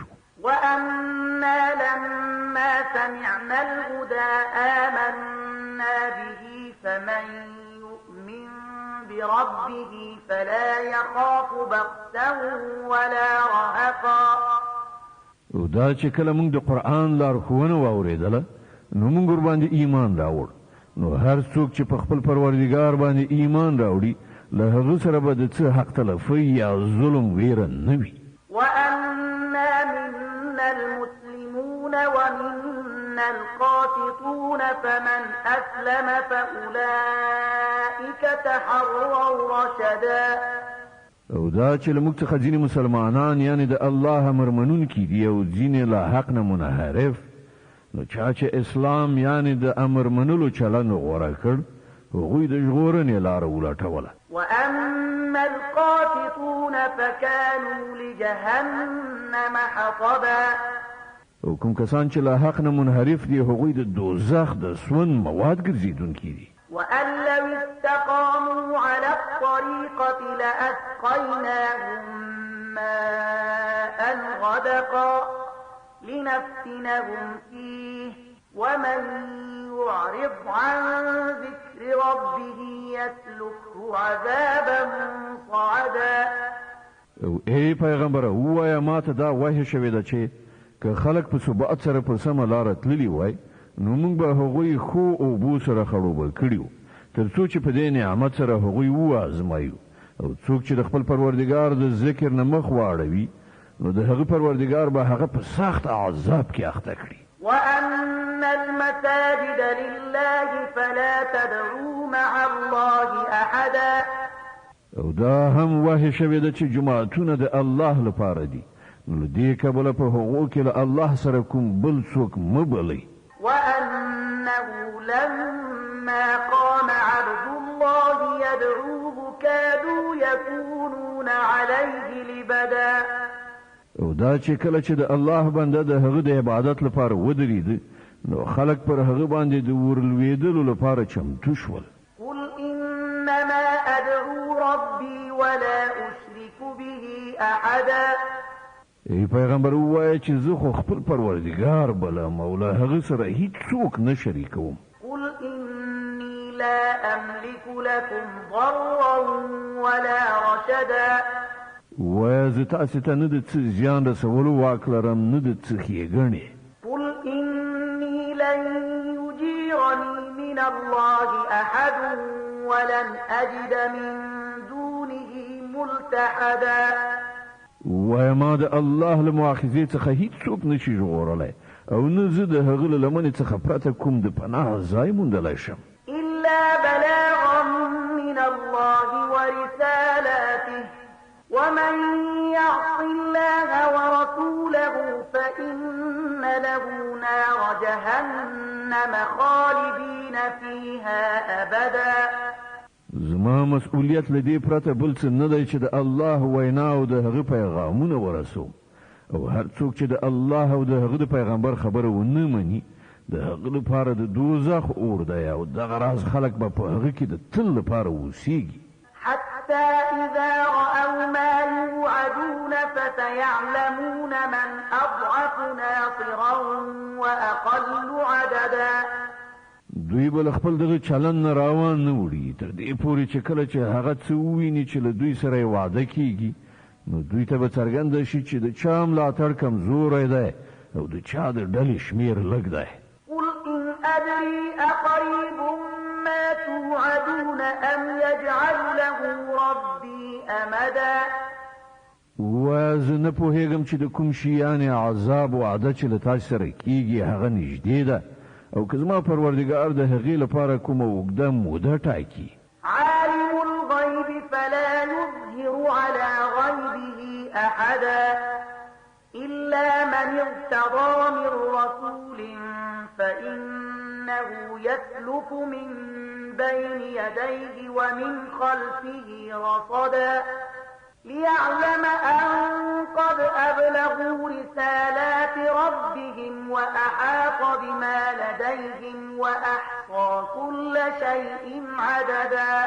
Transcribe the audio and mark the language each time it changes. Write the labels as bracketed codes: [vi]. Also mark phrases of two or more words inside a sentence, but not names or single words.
[ar] وأنا لما سمعنا الهدى آمنا به فمن يؤمن بربه فلا يخاف بخسا ولا رهقا. [ps] او دا چې کله موږ د قرآن لارښوونه واورېدله نو موږ ورباندې ایمان راوړ، نو هر څوک چې په خپل پروردګار باندې ایمان راوړي له هغه سره به د څه حق تلفۍ یا ظلم ویره نه وي. [ar] وأنا منا المسلمون ومنا القاسطون فمن أسلم فأولئك تحروا رشدا. [ps] او دا چې له موږ څخه ځینې مسلمانان یعنې د الله امر منونکي دي او ځینې له حق نه منحرف، نو چا چې اسلام یعنې د امر منلو چلند غوره کړ هغوی د ژغورنې لاره ولټوله. [ar] وأما القاسطون فكانوا لجهنم حطبا. [ps] او کوم کسان چې له حق نه منحرف دي هغوی د دوزخ د سون مواد ګرځېدونکي دي. [ar] وأن لو استقاموا على الطريقة لأسقيناهم ماء غدقا لنفتنهم فيه ومن يعرض عن ذكر ربه يسلكه عذابا صعدا. [ps] او ای پیغمبره ووایه ما ته دا وحی شوې ده چې که خلک په ثبات سره په سمه لاره تللي وای نو موږ به هغوی خو اوبو سره خړوبه کړي وو تر څو چې په دې نعمت سره هغوی وازمایو. او څوک چې د خپل پروردګار د ذکر نه مخ واړوي نو د هغه پروردګار به هغه په سخت عذاب کې اخته کړي. [ar] وأن المساجد لله فلا تدعوا مع الله أحدا. [ps] او دا هم وحی شوې ده چې جماعتونه د الله لپاره دي، نو دې کبله په هغو کې له الله سره کوم بل څوک مه بلئ. [ar] وأنه لما قام عبد الله يدعوه كادوا يكونون عليه لبدا. [ps] او دا چې کله چې د الله بنده د هغه د عبادت لپاره ودرېده نو خلک پر هغه باندې د ورلوېدلو لپاره چمتو شول. [ar] قل إنما أدعو ربي ولا أشرك به أحدا. [ps] ای پیغمبر ووایه چې زه خو خپل پروردګار بلم او له هغه سره هیڅوک نه شریکوم. [ar] قل إني لا أملك لكم ضرا ولا رشدا. [ps] ووایه زه تاسې ته نه د څه زیان رسولو واک لرم نه د څه ښېګڼې. [ar] قل إني لن يجيرني من الله أحد ولن أجد من دونه ملتحدا. [ps] وای ما د الله له مؤاخذې څخه هیڅوک نشي ژغورلی او نه زه د هغه له لمنې څخه پرته کوم د پناه ځای موندلی شم. [ar] إلا بلاغا من الله ورسالاته ومن يعص الله ورسوله فإن له نار جهنم خالدين فيها أبدا. [ps] زما مسؤلیت له دې پرته بل څه نه دی چې د الله وینا او د هغه پیغامونه ورسوم او هر څوک چې د الله او د هغه د پیغمبر خبره ونه مني د هغه لپاره د دوزخ اور دی او دغه راز خلک به په هغه کې د تل لپاره اوسیږي. [ar] حتى إذا رأوا ما يوعدون فسيعلمون من أضعف ناصرا وأقل عددا. [ps] دوی بل خپل دغه چلن روان نه وړي تر دې پورې چې کله چې هغه څه وویني چې له دوی سره وعده کیږي نو دوی ته به څرګنده شي چې د چا ملاتړ کمزوری دی او د چا د ډلې شمیر لږ دی. [ar] قل إن أدري أقريب ما توعدون أم يجعل له ربي أمدا. [ps] وزه نه پوهېږم چې د کوم شیانې عذاب وعده چې له تاسو سره کیږي هغه نږدې ده او که زما پروردګار د هغې لپاره کومه اوږده موده ټاکي. [ar] عالم الغيب فلا يظهر على غيبه أحدا إلا من ارتضى من رسول فإنه يسلك من بين يديه ومن خلفه رصدا ليعلم أن قد أبلغوا رسالات ربهم وأحاط بما لديهم وأحصى كل شيء عددا.